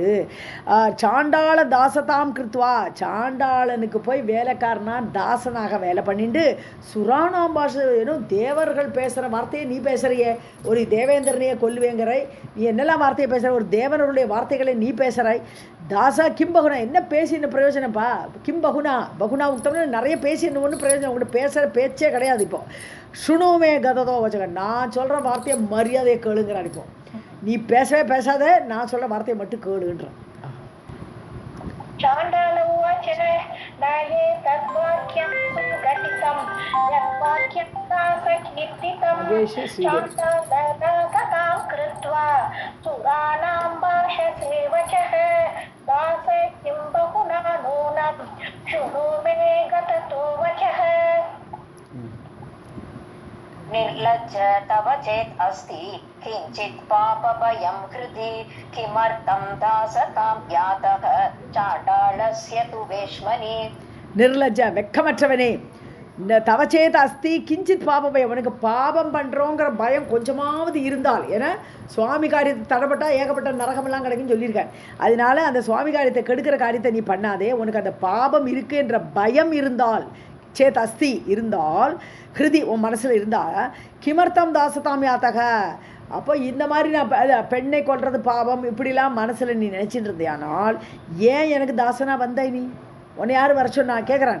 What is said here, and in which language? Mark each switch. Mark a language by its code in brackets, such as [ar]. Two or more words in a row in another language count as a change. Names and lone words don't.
[sa] चाण्डाल दासतां कृत्वा, [ta] சாண்டாளனுக்கு போய் வேலைக்காரனா தாசனாக வேலை பண்ணிட்டு சுராணாம் பாஷை, ஏன்னும் தேவர்கள் பேசுகிற வார்த்தையை நீ பேசுகிறையே, ஒரு தேவேந்திரனையே கொல்லுவேங்கிறாய், நீ என்னெல்லாம் வார்த்தையை பேசுகிற, ஒரு தேவனுடைய வார்த்தைகளை நீ பேசுகிறாய். [sa] दास किंबहुना, [ta] என்ன பேசி என்ன பிரயோஜனப்பா, [sa] किंबहुना बहुना [ta] உத்தம்னு நிறைய பேசி என்ன ஒன்றும் பிரயோஜனம், உங்கள்கிட்ட பேசுகிற பேச்சே கிடையாது. இப்போ [sa] शृणु मे गततो [ta] வச்சுக்க, நான் சொல்கிற வார்த்தையை மரியாதையை கேளுங்கிறான். இப்போ நீ பேசவே பேசாத, நான் சொல்கிற வார்த்தையை மட்டும் கேளுன்றான். [sa] चाण्डाल उवाच न एतद्वाक्यं सुघटितं यद्वाक्यं दासकीर्तितं चाण्डालनागतां कृत्वा सुराणां भाषसे वचः दास किं बहुना नूनं शृणु मे गततो वचः. निर्लज्ज तव चेत् अस्ति किञ्चित् पापभयं हृदि किमर्थं दासतां यातः चाण्डालस्य तु वेश्मनि. [ta] நிர்லஜ்ஜ, வெக்கமற்றவனே, இந்த [sa] तव चेत् अस्ति किञ्चित् पाप भयम्, [ta] உனக்கு பாபம் பண்ணுறோங்கிற பயம் கொஞ்சமாவது இருந்தால், ஏன்னா சுவாமி காரியத்தை தடப்பட்டால் ஏகப்பட்ட நரகமெல்லாம் கிடைக்குன்னு சொல்லியிருக்கேன். அதனால அந்த சுவாமி காரியத்தை கெடுக்கிற காரியத்தை நீ பண்ணாதே, உனக்கு அந்த பாபம் இருக்குன்ற பயம் இருந்தால், [sa] चेत् अस्ति [ta] இருந்தால், ஹிருதி உன் மனசில் இருந்தால், [sa] किमर्थं दासतां यातः, [ta] அப்போ இந்த மாதிரி நான் பெண்ணை கொல்றது பாவம் இப்படிலாம் மனசில் நீ நினச்சிட்டு இருந்தியானால் ஏன் எனக்கு தாசனாக வந்தாய், நீ உன்னை யார் வர சொன்னா கேட்குறான்.